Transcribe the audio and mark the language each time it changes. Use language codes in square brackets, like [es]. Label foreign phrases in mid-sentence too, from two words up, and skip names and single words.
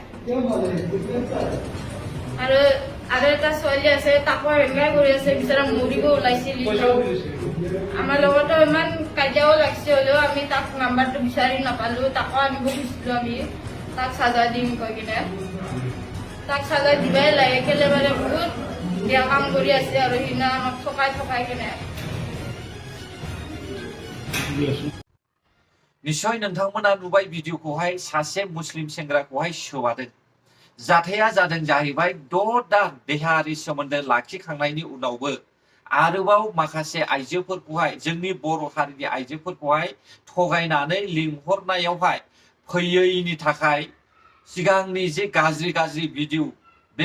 [as] আৰু এটা ছোৱালী আছে তাকো এনেকাই কৰি আছে বিচাৰা মৰিব ওলাইছিল আমাৰ লগতো ইমান কাজিয়াও লাগিছে হ'লেও আমি তাক নাম্বাৰটো বিচাৰি নাপালো তাকো আনিব খুজিছিলো আমি তাক চাজা দিম কৈ কিনে তাক চাজা দিবাই লাগে কেলে মানে বহুত বেয়া কাম কৰি আছে আৰু সিদিনা আমাক ঠকাই কিনে [brx] निश्चय नोंथांमोना नुबाय भिडिअखौहाय सासे मुस्लिम सेंग्राखौहाय सोबादों जाथाया जादों जाहैबाय 6 दान देहायारि सोमोन्दो लाखिखांनायनि उनावबो आरोबाव माखासे आइजोफोरखौहाय जोंनि बर' हारिनि आइजोफोरखौहाय थगायनानै लिंहरनायावहाय फैयैनि थाखाय सिगांनि जे गाज्रि भिडिअ बे